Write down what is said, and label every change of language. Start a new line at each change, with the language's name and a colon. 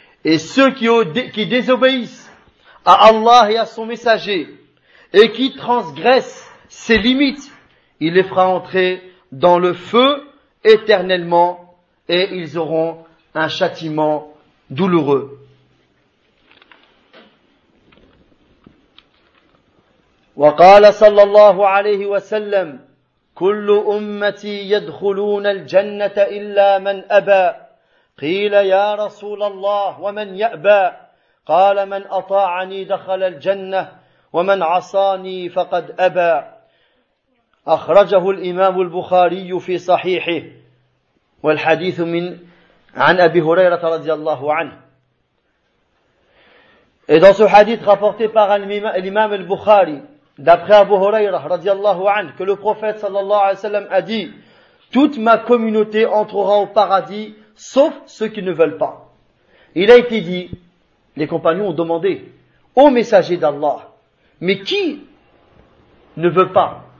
French: Et ceux qui désobéissent à Allah et à son messager et qui transgressent ses limites, il les fera entrer dans le feu éternellement et ils auront un châtiment douloureux.
Arabic: Wa qala sallallahu alayhi wa sallam, كل أمتي يدخلون الجنة إلا من أبى قيل يا رسول الله ومن يأبى قال من أطاعني دخل الجنة ومن عصاني فقد أبى أخرجه الإمام البخاري في صحيحه والحديث من عن أبي هريرة رضي الله عنه.
French: Et dans ce hadith rapporté par l'imam al-Bukhari, d'après Abu Huraira, radiallahu anhu, que le prophète sallallahu alayhi wa sallam a dit, toute ma communauté entrera au paradis, sauf ceux qui ne veulent pas. Il a été dit, les compagnons ont demandé, ô messager d'Allah, mais qui ne veut pas?